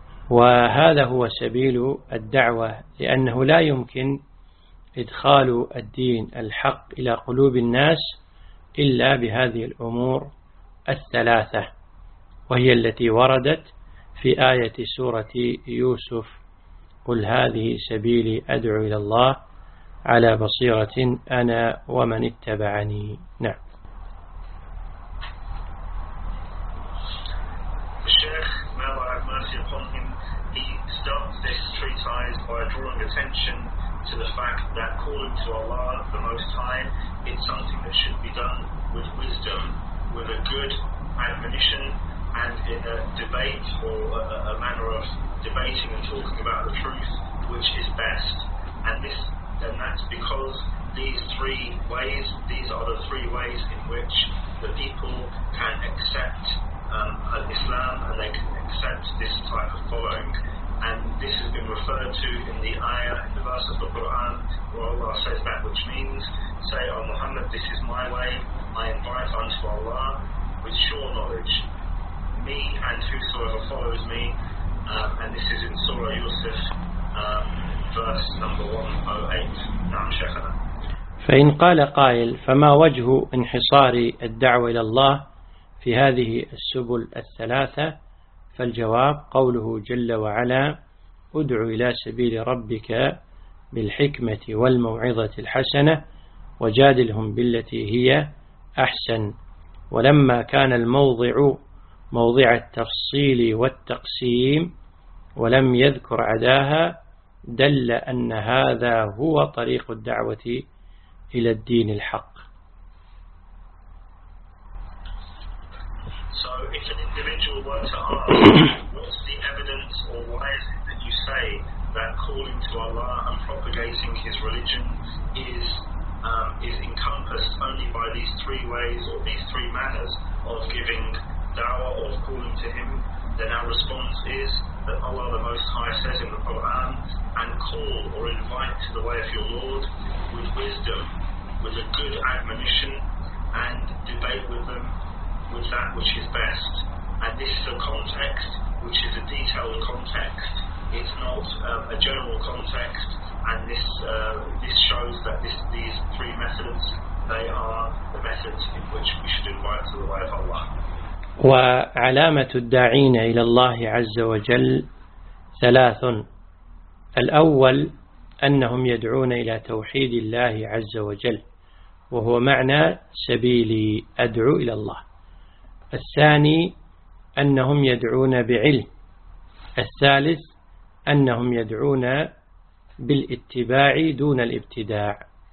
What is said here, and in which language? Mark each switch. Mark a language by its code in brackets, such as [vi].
[ar] وهذا هو سبيل الدعوة، لأنه لا يمكن إدخال الدين الحق إلى قلوب الناس إلا بهذه الأمور الثلاثة، وهي التي وردت في آية سورة يوسف: قل هذه سبيلي أدعو إلى الله على بصيرة أنا ومن اتبعني. نعم. الشيخ ما بارك مرسي [en] upon him, he starts this treatise by drawing attention to the fact that calling to Allah the Most High is something that should be done with wisdom, with a good admonition, and in a debate or a manner of debating and talking about the truth which is best. And that's because these are the three ways in which the people can accept Islam, and they can accept this type of following. And this has been referred to in the ayah, in the verse of the Quran, where Allah says that which means, say, O Muhammad, this is my way, I invite unto Allah with sure knowledge, me and whosoever follows me, and this is in Surah Yusuf, verse number 108. [ar] نعم شيخنا. فإن قال قائل: فما وجه انحصار الدعوة إلى الله في هذه السبل الثلاثة؟ فالجواب قوله جل وعلا: ادعو إلى سبيل ربك بالحكمة والموعظة الحسنة وجادلهم بالتي هي أحسن. ولما كان الموضع موضع التفصيل والتقسيم ولم يذكر عداها، دل أن هذا هو طريق الدعوة إلى الدين الحق. [en] So if an individual were to ask, what's the evidence, or why is it that you say that calling to Allah and propagating his religion is encompassed only by these three ways, or these three manners of giving da'wah, or of calling to him, then our response is that Allah the Most High says in the Quran, and call or invite to the way of your Lord with wisdom, with a good admonition, and debate with them with that which is best. And this is a context which is a detailed context. It's not a general context, and this shows that these three methods, they are the methods in which we should invite to the way of Allah. [ar] وعلامة الداعين إلى الله عز وجل ثلاث: الأول أنهم يدعون إلى توحيد الله عز وجل، وهو معنى سبيلي أدعو إلى الله. الثاني أنهم يدعون بعلم. الثالث أنهم يدعون بالاتباع دون الابتداع.